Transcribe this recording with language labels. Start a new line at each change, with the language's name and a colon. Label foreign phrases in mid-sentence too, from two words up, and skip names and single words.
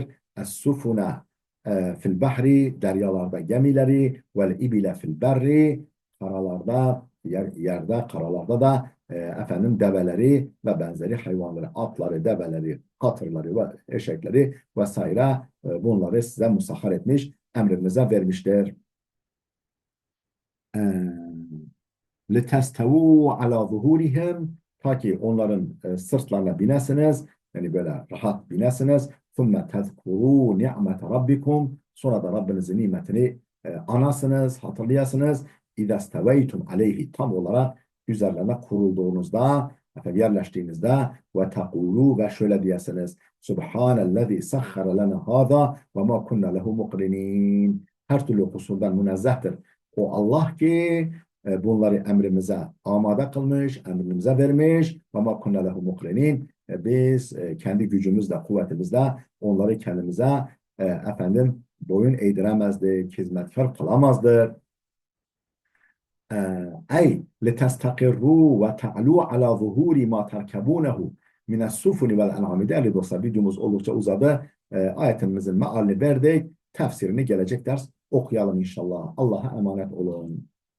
Arabic: السفن في البحر,
Turkish: deryalarda gemileri,
Arabic: والإبل في البر,
Turkish: karalarda, yerde, karalarda da efendim develeri ve benzeri hayvanları, atları, develeri, katırları ve eşekleri vesaire bunları size musahhar etmiş, emrinize vermiştir. E,
Arabic: لِتَسْتَوُوا عَلَى ظُهُورِهِمْ,
Turkish: ta ki onların sırtlarına binesiniz, yani böyle rahat binesiniz.
Arabic: ثُمَّ تَذْكُرُوا نِعْمَةَ رَبِّكُمْ,
Turkish: sonra da Rabbinizin nimetini anasınız, hatırlayasınız.
Arabic: اِذَا اسْتَوَيْتُمْ عَلَيْهِ,
Turkish: tam olarak üzerlerine kurulduğunuzda, yerleştiğinizde ve tequlu, ve şöyle diyesiniz:
Arabic: سبحان الذي سخر لنا هذا وما كنا له مقرنين.
Turkish: Her türlü kusurdan münezzehtir o Allah ki bunları emrimize amade kılmış, emrimize vermiş.
Arabic: وَمَا كُنَّ لَهُ مُقْرِنِينَ,
Turkish: biz kendi gücümüzle, kuvvetimizle onları kendimize efendim boyun eğdiremezdik, hizmetkar kılamazdık.
Arabic: Ey لِتَسْتَقِرُّوا وَتَعْلُوا عَلَى ظُهُورِ مَا تَرْكَبُونَهُ مِنَ السُّفُنِ وَالْاَنْعَامِ.
Turkish: Değerli dostlar, videomuz oldukça uzadı. Ayetimizin mealini verdik. Tefsirini gelecek ders okuyalım inşallah. Allah'a emanet olun.